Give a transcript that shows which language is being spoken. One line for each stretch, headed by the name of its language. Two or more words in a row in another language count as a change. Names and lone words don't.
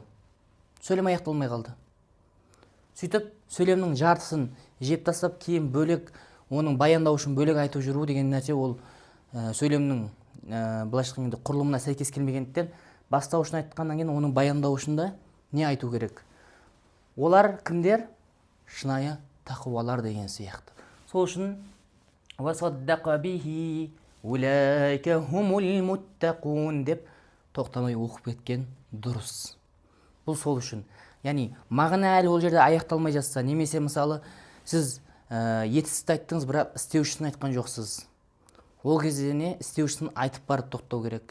Kazakh: Сөйлем аяқталмай қалды. Сөйтіп сөйлемнің жартысын жеп тастап, кейін бөлек оның баяндауышын бөлек айтып жүру деген нәрсе ол сөйлемнің былайша айтқанда құрылымына сәйкес келмегендіктен бастауышын айтқаннан кейін оның баяндауышында не айту керек? Олар кімдер? Шынайы тақуалар деген сияқты. Сол үшін
Arabic: وصدق به أولئك هم المتقون
Kazakh: деп тоқтамай оқып кеткен дұрыс. Бұл сол үшін. Яғни мағына әлі ол жерде аяқталмай жатса, немесе мысалы сіз етістікті айттыңыз, бірақ істеушісін айтқан жоқсыз. Ол кезде не істеушісін айтып барып тоқтау керек.